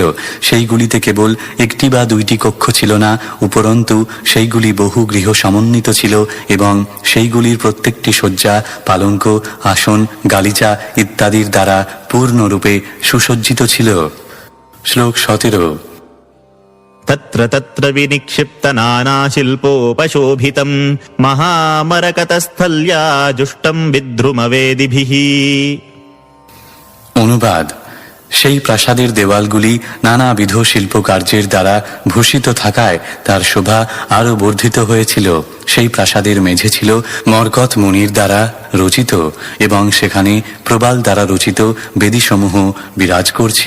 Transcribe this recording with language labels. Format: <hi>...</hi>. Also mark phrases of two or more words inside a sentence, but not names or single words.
<bn>সেইগুলিতে কেবল একটি বা দুইটি কক্ষ ছিল না, উপরন্তু সেইগুলি বহু গৃহ সমন্বিত ছিল এবং সেইগুলির প্রত্যেকটি শয্যা, পালঙ্ক, আসন, গালিচা ইত্যাদির দ্বারা পূর্ণরূপে সুসজ্জিত ছিল। শ্লোক 17।</bn> <sa>तत्र तत्र विनिक्षिप्त नानाशिल्पोपशोभितं महामरकतस्थल्या जुष्टं विद्रुमवेदिभिः।</sa> <bn>অনুবাদ: সেই প্রাসাদের দেওয়ালগুলি নানাবিধ শিল্পকার্যের দ্বারা ভূষিত থাকায় তার শোভা আরো বর্ধিত হয়েছিল। সেই প্রাসাদের মেঝে ছিল মরকত মুনির দ্বারা রচিত এবং সেখানে প্রবাল দ্বারা রচিত বেদীসমূহ বিরাজ করছিল।</bn>